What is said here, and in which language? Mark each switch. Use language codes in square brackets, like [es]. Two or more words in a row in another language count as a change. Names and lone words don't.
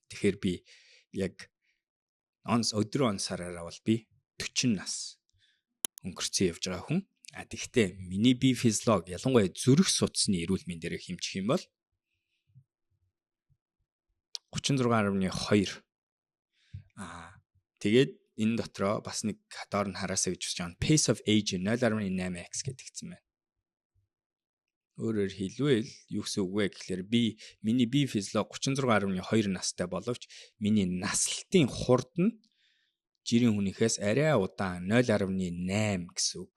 [mn] Тэгэхээр би яг өдрөө онсараараа бол би 40 нас өнгөрцөн явж байгаа хүн. Тэгэхдээ миний бие физиологи ялангуяа зүрх судасны эрүүл мэнд дээр хэмжих юм бол 36.2. Тэгээд энэ дотроо бас нэг доор нь хараасаа гэж бодож байгаа. [en] Pace of age 0.8x [mn] гэдэгцэн байна. Өөрөөр хэлбэл юу гэсэн үг вэ гэхлээр миний бие физиологи 36.2 настай боловч миний наслалтын хурд нь жирийн хүнийхээс арай удаан 0.8 гэсэн үг.